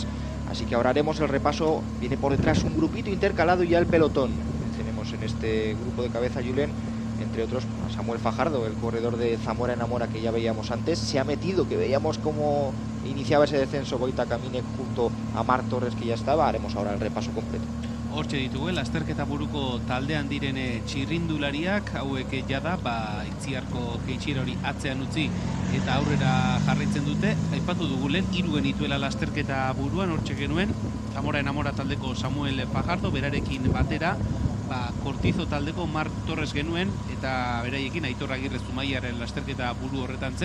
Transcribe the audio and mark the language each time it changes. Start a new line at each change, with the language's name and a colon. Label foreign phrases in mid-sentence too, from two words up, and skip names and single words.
Spanish: Así que ahora haremos el repaso. Viene por detrás un grupito intercalado y ya el pelotón. Tenemos en este grupo de cabeza, Julen, entre otros a Samuel Fajardo, el corredor de Zamora Enamora que ya veíamos antes. Se ha metido, que veíamos cómo iniciaba ese descenso Goita Camine junto a Marc Torres, que ya estaba. Haremos ahora el repaso completo.
Basque: Hortxe ditugu, lasterketa buruko taldean direne txirrindulariak, hauek jada, itziarko keitxira hori atzean utzi eta aurrera jarraitzen dute. Aipatu dugu lehen, 3 genituela lasterketa buruan, hortxe genuen, Zamora Enamora taldeko Samuel Fajardo, berarekin batera, Kortizo taldeko Marc Torres genuen, eta beraiekin Aitor Agirre Zumaiaren lasterketa buru horretan zen.